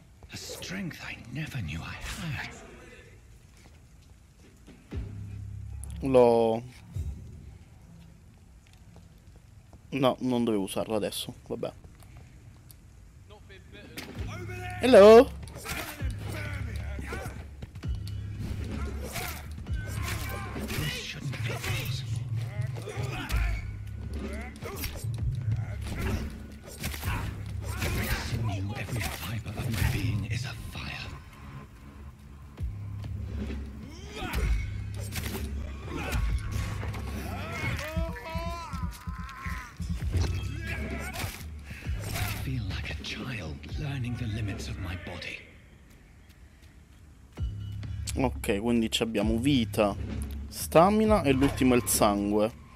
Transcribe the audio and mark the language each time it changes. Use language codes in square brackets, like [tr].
[en] A strength I never knew I had. [it] No, non dovevo usarlo adesso, vabbè. [en] Hello? This shouldn't be possible. Every sinew, every fiber of my being is afire. I feel like a child learning the limits of my body. [it] Ok, quindi abbiamo vita, stamina e l'ultimo è il sangue.